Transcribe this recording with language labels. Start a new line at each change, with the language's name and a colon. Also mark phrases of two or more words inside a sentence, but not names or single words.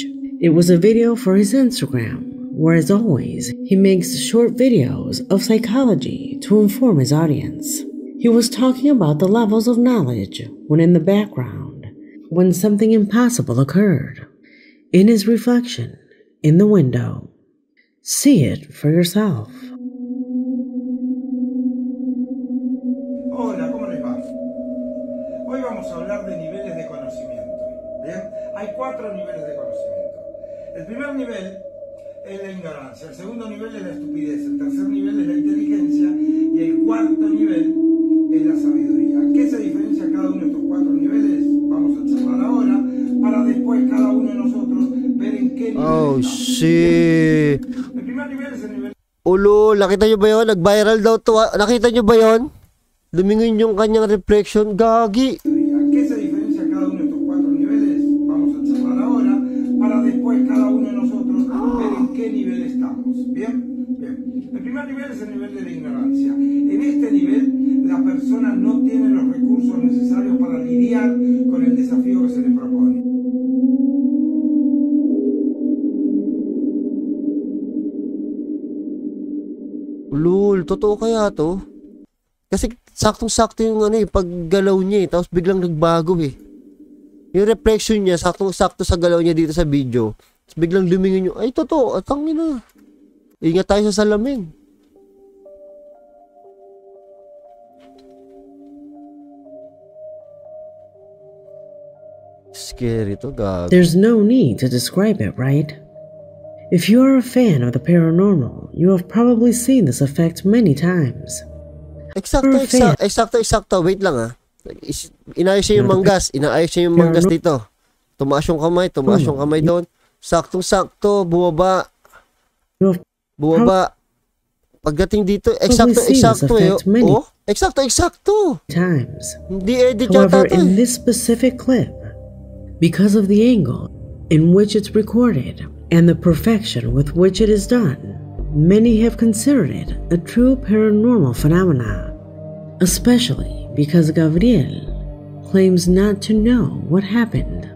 English: It was a video for his Instagram, where as always, he makes short videos of psychology to inform his audience. He was talking about the levels of knowledge when in the background, when something impossible occurred. In his reflection, in the window. See it for yourself.
Spanish: Hola, ¿cómo les va? Hoy vamos a hablar de niveles de conocimiento. ¿Bien? Hay 4 niveles de conocimiento. El primer nivel es la ignorancia, el segundo nivel es la estupidez, el tercer nivel es la inteligencia y el cuarto nivel es la sabiduría. ¿Qué se diferencia cada uno de estos 4 niveles? Vamos a charlar ahora para después cada uno de nosotros ver en qué nivel estamos. Shit. El primer nivel es el nivel.
Filipino: Ulo, nakita nyo ba yun? Nag-viral daw to. Nakita nyo ba yun? Lumingon yung kanyang reflection. Gagi. ¿Qué se diferencia cada uno de estos 4 niveles? Vamos a charlar ahora para después cada uno de nosotros ver en qué nivel estamos. ¿Bien? Bien. El primer nivel es el nivel de la ignorancia. En este nivel, la persona no tiene los recursos necesarios para lidiar con el desafío que se le propone. Lul, totoo kaya to? Kasi saktong-sakto yung paggalaw niya tapos biglang nagbago Yung reflection niya, saktong-sakto sa galaw niya dito sa video. Tapos biglang lumingon yung, ay totoo, atangin na. Ingat tayo sa salamin. Scary to, God.
English: There's no need to describe it, right? If you are a fan of the paranormal, you have probably seen this effect many times.
Filipino: Eksakto. Wait lang Inayos siya yung manggas. Inaayos siya yung manggas dito. Tumaas yung kamay doon. Saktong-sakto, bumaba. Pagdating dito, eksakto Oh, eksakto. Times. Hindi edit
English: However, in this specific clip, because of the angle in which it's recorded and the perfection with which it is done, many have considered it a true paranormal phenomena, especially because Gabriel claims not to know what happened.